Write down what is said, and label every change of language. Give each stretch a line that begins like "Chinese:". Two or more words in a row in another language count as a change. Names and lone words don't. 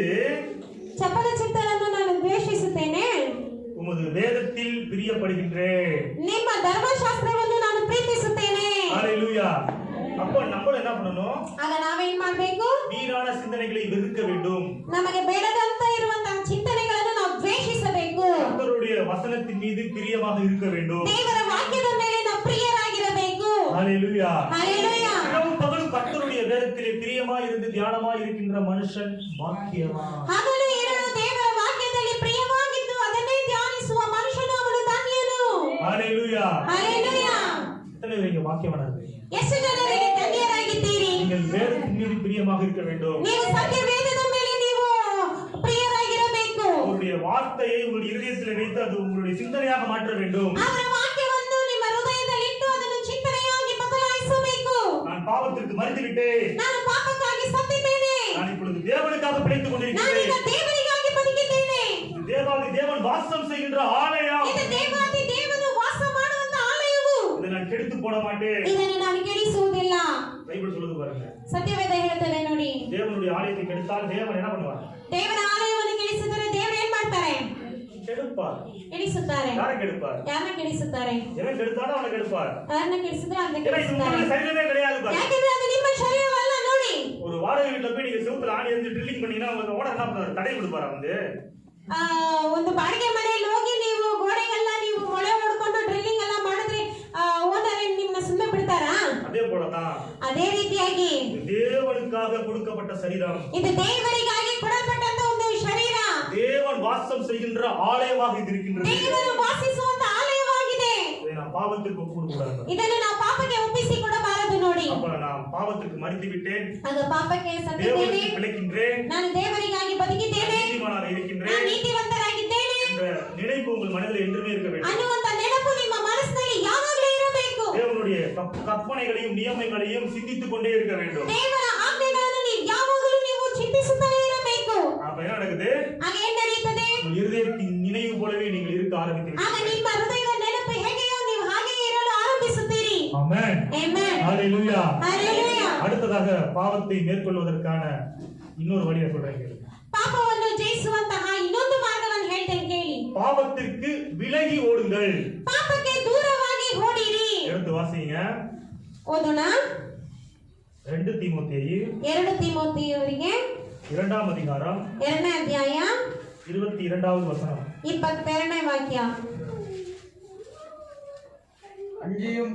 Kannada: ಚಪಲ ಚಿತ್ತವನ್ನು ನಾನು ದ್ವೇಷಿಸುತ್ತೇನೆ.
Tamil: உமது வேதத்தில் பிரியப்படுகின்றேன்.
Kannada: ನಿಮ್ಮ ಧರ್ಮಶಾಸ್ತ್ರವನ್ನು ನಾನು ಪ್ರೀತಿಸುತ್ತೇನೆ.
Tamil: ஹalleluya. அப்ப நம்ம என்ன பண்ணணும்?
Kannada: ಆಗ ನಾವೇನ್ ಮಾಡಬೇಕು?
Tamil: வீணான சிந்தனைகளை வெறுக்க வேண்டும்.
Kannada: ನಮಗೆ ಬೇಡದಂತ ಇರುವಂತಹ ಚಿಂತನೆಗಳನ್ನು ನಾವು ದ್ವೇಷಿಸಬೇಕು.
Tamil: கர்த்தருடைய வசனத்தின் மீது பிரியமாக இருக்க வேண்டும்.
Kannada: ದೇವರ ವಾಕ್ಯದ ಮೇಲೆ ನಾವು ಪ್ರಿಯರಾಗಿರಬೇಕು.
Tamil: ஹalleluya.
Kannada: ஹalleluya.
Tamil: இரவும் பகலும் கர்த்தருடைய வேதத்திலே பிரியமாய் இருந்து தியானமாய் இருக்கின்ற மனுஷன் பாக்கியவான்.
Kannada: ಹಗಲು ಇರಲು ದೇವರ ವಾಕ್ಯದಲ್ಲಿ ಪ್ರಿಯವಾಗಿದ್ದು ಅದನ್ನೇ ಧ್ಯಾನಿಸುವ ಮನುಷ್ಯನು ಅವನು ಧನ್ಯನು.
Tamil: ஹalleluya.
Kannada: ஹalleluya.
Tamil: எத்தனை பேர் இங்க பாக்கியவானார்கள்?
Kannada: ಎಷ್ಟು ಜನರಿಗೆ ಧನ್ಯರಾಗಿದ್ದೀರಿ?
Tamil: நீங்கள் வேதத்தின் மீது பிரியமாக இருக்க வேண்டும்.
Kannada: ನೀವು ಸತ್ಯ ವೇದದ ಮೇಲೆ ನೀವು ಪ್ರಿಯರಾಗಿರಬೇಕು.
Tamil: அவருடைய வார்த்தையை உங்களுடைய இதயத்தில் வைத்து அது உங்களுடைய சிந்தனையாக மாற்ற வேண்டும்.
Kannada: ಅವರ ವಾಕ್ಯವನ್ನು ನಿಮ್ಮ ಹೃದಯದಲ್ಲಿ ಇಟ್ಟು ಅದನ್ನು ಚಿಂತನೆಯಾಗಿ ಬದಲಾಯಿಸಬೇಕು.
Tamil: நான் பாவத்திற்கு மறித்து விட்டேன்.
Kannada: ನಾನು ಪಾಪಕ್ಕಾಗಿ ಸತ್ತಿದ್ದೇನೆ.
Tamil: நான் இப்பொழுது தேவனுக்காக பிழைத்துக் கொண்டிருக்கிறேன்.
Kannada: ನಾನೀಗ ದೇವರಿಗಾಗಿ ಬದುಕಿದ್ದೇನೆ.
Tamil: இது தேவாதி தேவன் வாசம் செய்கின்ற ஆலயம்.
Kannada: ಇದು ದೇವಾದಿ ದೇವನು ವಾಸ ಮಾಡುವಂತ ಆಲಯವು.
Tamil: இதை நான் கெடுத்து போட மாட்டேன்.
Kannada: ಇದನ್ನು ನಾನು ಕೆಡಿಸುವುದಿಲ್ಲ.
Tamil: பைபிள் சொல்லுது பாருங்க.
Kannada: ಸತ್ಯವೇದ ಹೇಳ್ತದೆ ನೋಡಿ.
Tamil: தேவனுடைய ஆலயத்தை கெடுத்தால் தேவன் என்ன பண்ணுவார்?
Kannada: ದೇವರ ಆಲಯವನ್ನು ಕೆಡಿಸಿದರೆ ದೇವರು ಏನ್ ಮಾಡ್ತಾರೆ?
Tamil: கெடுப்பார்.
Kannada: ಕೆಡಿಸುತ್ತಾರೆ.
Tamil: யாரை கெடுப்பார்?
Kannada: ಯಾರನ್ನ ಕೆಡಿಸುತ್ತಾರೆ?
Tamil: எவன் கெடுத்தானோ அவனை கெடுப்பார்.
Kannada: ಯಾರನ್ನ ಕೆಡಿಸಿದ್ರೆ ಅದನ್ನ
Tamil: ஏன்னா இது
Kannada: ಕೆಡಿಸುತ್ತಾರೆ.
Tamil: உங்களுடைய சரீரமே கிடையாது பாருங்க. ಯಾಕಂದ್ರೆ ಅದು ನಿಮ್ಮ ಶರೀರವಲ್ಲ ನೋಡಿ. ஒரு வாடகை வீட்டுல போய் நீங்க செவுத்துல ஆணி எரிஞ்சு ட்ரில்லிங் பண்ணீங்கன்னா உங்க ஓனர் என்ன பண்ணுவாரு? தடை கொடுப்பாரா வந்து?
Kannada: ಒಂದು ಬಾಡಿಗೆ ಮನೆಯಲ್ಲಿ ಹೋಗಿ ನೀವು ಗೋಡೆಗೆಲ್ಲ ನೀವು ಮೊಳೆ ಹೊಡ್ಕೊಂಡು ಡ್ರಿಲ್ಲಿಂಗ್ ಎಲ್ಲ ಮಾಡಿದ್ರೆ ಓನರ್ ನಿಮ್ಮನ್ನ ಸುಮ್ಮನೆ ಬಿಡ್ತಾರಾ?
Tamil: அதே போலதான்
Kannada: ಅದೇ ರೀತಿಯಾಗಿ
Tamil: தேவனுக்காக கொடுக்கப்பட்ட சரீரம்
Kannada: ಇದು ದೇವರಿಗಾಗಿ ಕೊಡಲ್ಪಟ್ಟಂತ ಒಂದು ಶರೀರ.
Tamil: தேவன் வாசம் செய்கின்ற ஆலயமாக இது இருக்கின்றது.
Kannada: ದೇವರು ವಾಸಿಸುವಂತ ಆಲಯವಾಗಿದೆ.
Tamil: இதை நாம் பாவத்திற்கு ஒப்புக்கூடாது.
Kannada: ಇದನ್ನು ನಾವು ಪಾಪಕ್ಕೆ ಒಪ್ಪಿಸಿ ಕೊಡಬಾರದು ನೋಡಿ.
Tamil: அப்ப நான் பாவத்திற்கு மறித்து விட்டேன்.
Kannada: ಆಗ ಪಾಪಕ್ಕೆ ಸತ್ತಿದ್ದೇನೆ.
Tamil: தேவனுக்கு பிழைக்கின்றேன்.
Kannada: ನಾನು ದೇವರಿಗಾಗಿ ಬದುಕಿದ್ದೇನೆ.
Tamil: நீதிமானாக
Kannada: ನಾನು
Tamil: இருக்கின்றேன்
Kannada: ನೀತಿವಂತರಾಗಿದ್ದೇನೆ
Tamil: என்ற நினைப்பு உங்கள் மனதில் என்றுமே இருக்க வேண்டும்.
Kannada: ಅನ್ನುವಂತ ನೆನಪು ನಿಮ್ಮ ಮನಸ್ಸಿನಲ್ಲಿ ಯಾವಾಗಲೂ ಇರಬೇಕು.
Tamil: தேவனுடைய கற்பனைகளையும் நியமங்களையும் சிந்தித்துக் கொண்டே இருக்க வேண்டும்.
Kannada: ದೇವರ ಆಜ್ಞೆಗಳನ್ನು ನೀವು ಯಾವಾಗಲೂ ನೀವು ಚಿಂತಿಸುತ್ತಲೇ ಇರಬೇಕು.
Tamil: அப்ப என்ன நடக்குது?
Kannada: ಆಗ ಏನ್ ನಡೆಯುತ್ತದೆ?
Tamil: உங்கள் இருதயத்தின் நினைவு போலவே நீங்கள் இருக்க ஆரம்பித்து
Kannada: ಆಗ
Tamil: விட்டீர்கள்.
Kannada: ನಿಮ್ಮ ಹೃದಯದ ನೆನಪು ಹೇಗೆಯೋ ನೀವು ಹಾಗೆಯೇ ಇರಲು ಆರಂಭಿಸುತ್ತೀರಿ.
Tamil: ஆமென்.
Kannada: ಆಮೆನ್.
Tamil: ஹalleluya.
Kannada: ಹalleluya.
Tamil: அடுத்ததாக பாவத்தை மேற்கொள்வதற்கான இன்னொரு வழியை சொல்றேன் கேளுங்க.
Kannada: ಪಾಪವನ್ನು ಜಯಿಸುವಂತಹ ಇನ್ನೊಂದು ಮಾರ್ಗವನ್ನು ಹೇಳ್ತೇನೆ ಕೇಳಿ.
Tamil: பாவத்திற்கு விலகி ஓடுங்கள்.
Kannada: ಪಾಪಕ್ಕೆ ದೂರವಾಗಿ ಓಡಿರಿ.
Tamil: எடுத்து வாசிங்க.
Kannada: ಓದೋಣ.
Tamil: 2 தீமோத்தேயு
Kannada: 2 தீமೋಥೆಯವರಿಗೆ
Tamil: 2ஆம் அதிகாரம்
Kannada: 2ನೇ ಅಧ್ಯಾಯ
Tamil: 22வது வசனம்.
Kannada: 22ನೇ ವಾಕ್ಯ.
Tamil: அஞ்சியும்